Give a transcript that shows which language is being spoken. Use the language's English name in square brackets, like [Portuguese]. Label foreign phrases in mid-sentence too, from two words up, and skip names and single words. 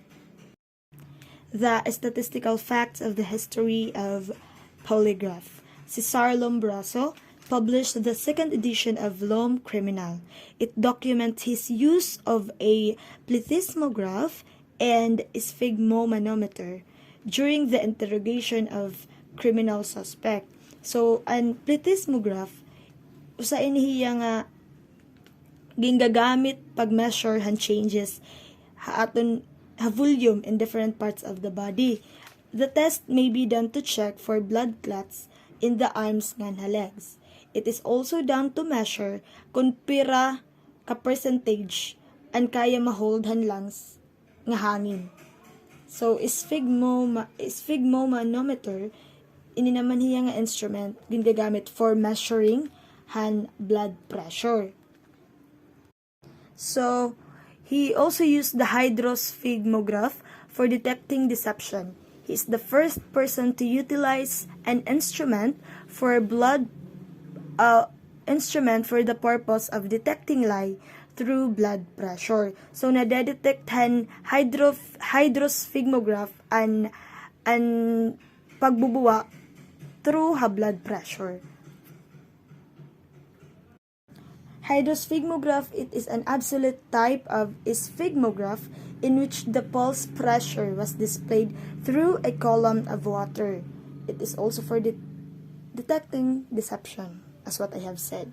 [English] The statistical facts of the history of polygraph. Cesar Lombroso published the 2nd edition of L'Homme Criminal. It documents his use of a plethysmograph and sphygmomanometer during the interrogation of criminal suspect. [Waray] So, ang plethysmograph, usa inihiya nga gingagamit pag-measure han changes aton volume [English] in different parts of the body. The test may be done to check for blood clots in the arms ngan legs. It is also done to measure [Waray] kung pira ka percentage ang kaya mahold han lungs nga hangin. So, sphygmomanometer, ini naman hiya nga instrument ginagamit [English] for measuring [Waray] han [English] blood pressure. So, he also used the hydrosphygmograph for detecting deception. He is the first person to utilize an instrument for blood instrument for the purpose of detecting lie through blood pressure. [Waray] So nadedetecthan hydrosphygmograph an pagbubuwa [English] through blood pressure. Hydrosphygmograph, it is an absolute type of sphygmograph in which the pulse pressure was displayed through a column of water. It is also for detecting deception, as what I have said.